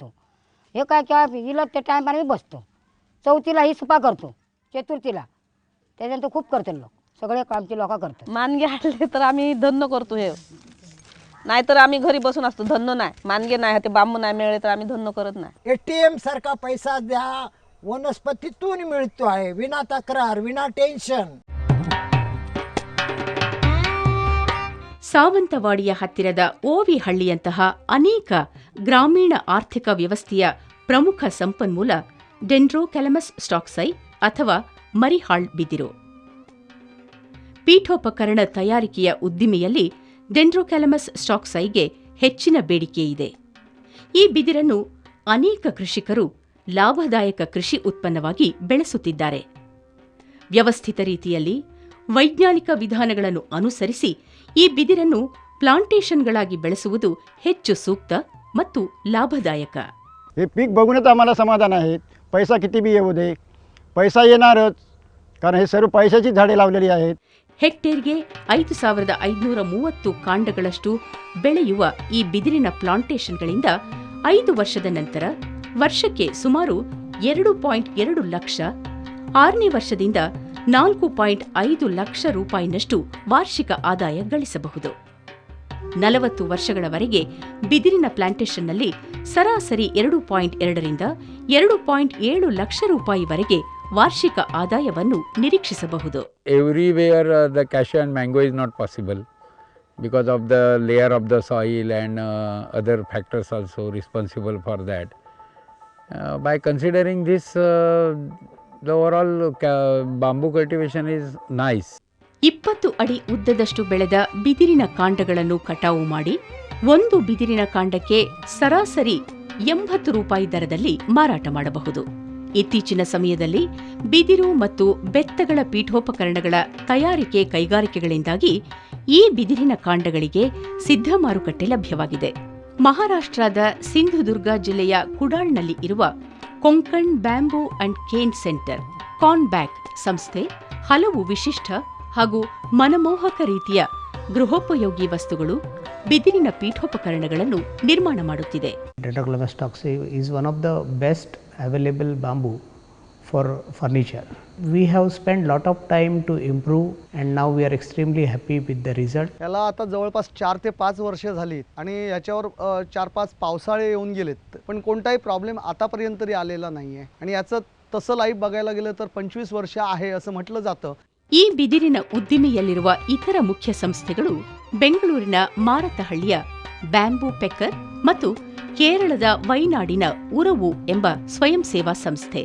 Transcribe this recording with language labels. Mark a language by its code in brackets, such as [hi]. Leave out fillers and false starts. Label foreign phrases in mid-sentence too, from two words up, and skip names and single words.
[mr] हे काय किंवा हिला त्या टायमाने बसतो, चौथीला ही सुपा करतो, चतुर्थीला त्याच्यानंतर खूप करते लोक, सगळे कामची लोक करतात. मानगे हाडले तर आम्ही धंदो करतो. हे नाहीतर आम्ही घरी बसून असतो, धंदो नाही. मानगे नाही, ते बांबू नाही मिळाले तर आम्ही धंदो करत नाही. ATM सारखा पैसा द्या वनस्पतीतून मिळतो आहे, विना तक्रार, विना टेन्शन. [kn] ಸಾವಂತವಾಡಿಯ ಹತ್ತಿರದ ಓವಿಹಳ್ಳಿಯಂತಹ ಅನೇಕ ಗ್ರಾಮೀಣ ಆರ್ಥಿಕ ವ್ಯವಸ್ಥೆಯ ಪ್ರಮುಖ ಸಂಪನ್ಮೂಲ ಡೆಂಡ್ರೊಕ್ಯಾಲಮಸ್ ಸ್ಟಾಕ್ಸೈ ಅಥವಾ ಮರಿಹಾಳ್ ಬಿದಿರು. ಪೀಠೋಪಕರಣ ತಯಾರಿಕೆಯ ಉದ್ದಿಮೆಯಲ್ಲಿ ಡೆಂಡ್ರೊಕ್ಯಾಲಮಸ್ ಸ್ಟಾಕ್ಸೈಗೆ ಹೆಚ್ಚಿನ ಬೇಡಿಕೆಯಿದೆ. ಈ ಬಿದಿರನ್ನು ಅನೇಕ ಕೃಷಿಕರು ಲಾಭದಾಯಕ ಕೃಷಿ ಉತ್ಪನ್ನವಾಗಿ ಬೆಳೆಸುತ್ತಿದ್ದಾರೆ. ವ್ಯವಸ್ಥಿತ ರೀತಿಯಲ್ಲಿ ವೈಜ್ಞಾನಿಕ ವಿಧಾನಗಳನ್ನು ಅನುಸರಿಸಿ ಈ ಬಿದಿರನ್ನು ಪ್ಲಾಂಟೇಶನ್ಗಳಾಗಿ ಬೆಳೆಸುವುದು ಹೆಚ್ಚು ಸೂಕ್ತ ಮತ್ತು ಲಾಭದಾಯಕ. [mr] हे पीक बघूनच आम्हाला समाधान आहे. पैसा किती बी येऊ दे, पैसा येणारच, कारण हे सर्व पैशाची झाडे लावलेली आहेत. [kn] ಹೆಕ್ಟೇರ್ಗೆ 5530 ಕಾಂಡಗಳಷ್ಟು ಬೆಳೆಯುವ ಈ ಬಿದಿರಿನ ಪ್ಲಾಂಟೇಶನ್ಗಳಿಂದ 5 ವರ್ಷದ ನಂತರ ವರ್ಷಕ್ಕೆ ಸುಮಾರು 2.2 ಲಕ್ಷ, 6ನೇ ವರ್ಷದಿಂದ 4.5 ಲಕ್ಷ ರೂಪಾಯಿನಷ್ಟು ವಾರ್ಷಿಕ ಆದಾಯ ಗಳಿಸಬಹುದು. 40 ವರ್ಷಗಳವರೆಗೆ ಬಿದಿರಿನ ಪ್ಲಾಂಟೇಶನ್ನಲ್ಲಿ ಸರಾಸರಿ 2.2ರಿಂದ 2.7 ಲಕ್ಷ ರೂಪಾಯಿವರೆಗೆ ವಾರ್ಷಿಕ ಆದಾಯವನ್ನು ನಿರೀಕ್ಷಿಸಬಹುದು. [en] Everywhere the cashew and mango is not possible because of the layer of the soil and other factors also responsible for that. By considering this, the overall bamboo cultivation is nice. [kn] 20 ಅಡಿ ಉದ್ದದಷ್ಟು ಬೆಳೆದ ಬಿದಿರಿನ ಕಾಂಡಗಳನ್ನು ಕಟಾವು ಮಾಡಿ ಒಂದು ಬಿದಿರಿನ ಕಾಂಡಕ್ಕೆ ಸರಾಸರಿ 80 ರೂಪಾಯಿ ದರದಲ್ಲಿ ಮಾರಾಟ ಮಾಡಬಹುದು. ಇತ್ತೀಚಿನ ಸಮಯದಲ್ಲಿ ಬಿದಿರು ಮತ್ತು ಬೆತ್ತಗಳ ಪೀಠೋಪಕರಣಗಳ ತಯಾರಿಕೆ ಕೈಗಾರಿಕೆಗಳಿಂದಾಗಿ ಈ ಬಿದಿರಿನ ಕಾಂಡಗಳಿಗೆ ಸಿದ್ಧ ಮಾರುಕಟ್ಟೆ ಲಭ್ಯವಾಗಿದೆ. ಮಹಾರಾಷ್ಟ್ರದ ಸಿಂಧುದುರ್ಗ ಜಿಲ್ಲೆಯ ಕುಡಾಳ್ನಲ್ಲಿ ಇರುವ ಕೊಂಕಣ್ ಬ್ಯಾಂಬೂ ಅಂಡ್ ಕೇನ್ ಸೆಂಟರ್ ಕಾನ್ಬ್ಯಾಕ್ ಸಂಸ್ಥೆ ಹಲವು ವಿಶಿಷ್ಟ ಹಾಗೂ ಮನಮೋಹಕ ರೀತಿಯ ಗೃಹೋಪಯೋಗಿ ವಸ್ತುಗಳು, ಬಿದಿರಿನ ಪೀಠೋಪಕರಣಗಳನ್ನು ನಿರ್ಮಾಣ ಮಾಡುತ್ತಿದೆ. [en] Dendrocalamus stocksai is one of the best available bamboo for furniture. We have spent lot of time to improve and now we are extremely happy with the result. [mr] याला आता जवळपास 4 ते 5 वर्ष झाली आणि याच्यावर 4-5 पावसाळे येऊन गेलेत, पण कोणताही प्रॉब्लेम आतापर्यंत तरी आलेला नाही आहे. आणि याचं तसं लाईफ बघायला गेलं तर 25 वर्ष आहे असं म्हटलं जातं. [kn] ಈ ಬಿದಿರಿನ ಉದ್ದಿಮೆಯಲ್ಲಿರುವ ಇತರ ಮುಖ್ಯ ಸಂಸ್ಥೆಗಳು ಬೆಂಗಳೂರಿನ ಮಾರತಹಳ್ಳಿಯ ಬ್ಯಾಂಬೂ ಪೆಕ್ಕರ್ ಮತ್ತು ಕೇರಳದ ವೈನಾಡಿನ ಉರವು ಎಂಬ ಸ್ವಯಂ ಸೇವಾ ಸಂಸ್ಥೆ.